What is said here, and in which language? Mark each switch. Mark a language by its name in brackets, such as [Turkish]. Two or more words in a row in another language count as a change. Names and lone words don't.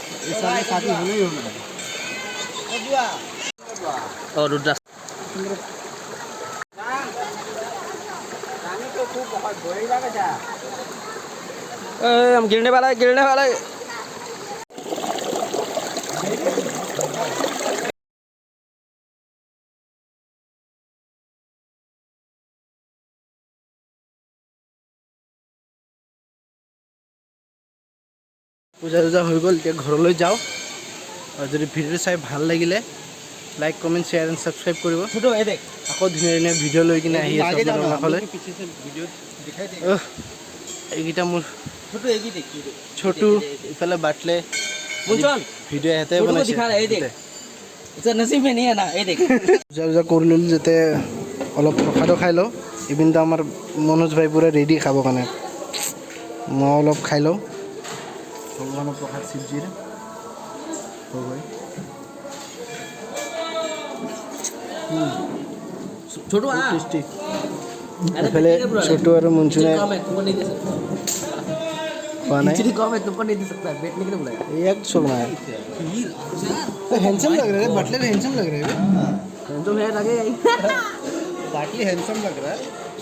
[Hindi] और रुद्राक्ष हम गिरने वाला है [Assamese] পূজা চূজা হৈ গ'ল এতিয়া ঘৰলৈ যাওঁ আৰু যদি ভিডিঅ'টো চাই ভাল লাগিলে লাইক কমেণ্ট [English] share and subscribe [Assamese] কৰিব [Hindi] छोटू ये देख [Assamese] আকৌ ধুনীয়া ধুনীয়া ভিডিঅ' লৈ কিনে আহি আছোঁ আপোনালোকৰ কাষলৈ এইকেইটা মোৰ [Hindi] छोटू एक ही देख [Assamese] ছোটু ইফালে বাটলে मुंचन ভিডিঅ' ইহঁতে [Hindi] छोटू को [Assamese] বনাইছে [Hindi] दिखा रहा है ये देख इसका नसीब में नहीं है ना ये देख [Assamese] পূজা চূজা কৰি ল'লোঁ যাতে অলপ প্ৰসাদো খাই লওঁ ইভিনটো আমাৰ মনোজ ভাই পূৰা ৰেডি খাবৰ কাৰণে মই অলপ খাই লওঁ ভগৱানৰ প্ৰসাদ শিৱজীৰ [Hindi] छोटू आ [Assamese] টেষ্টি এইফালে ছোটু আৰু মুঞ্চুনে [Hindi] कम है तुमको नहीं दे सकता [Assamese] খোৱা নাই [Hindi] इतनी कम है तुमको नहीं दे सकता बैठने के लिए बुलाया एक शो ना हैंडसम लग रहा है बाटले हैंडसम लग रहा है तो मैं लगेगा ही बाटली हैंडसम लग रहा है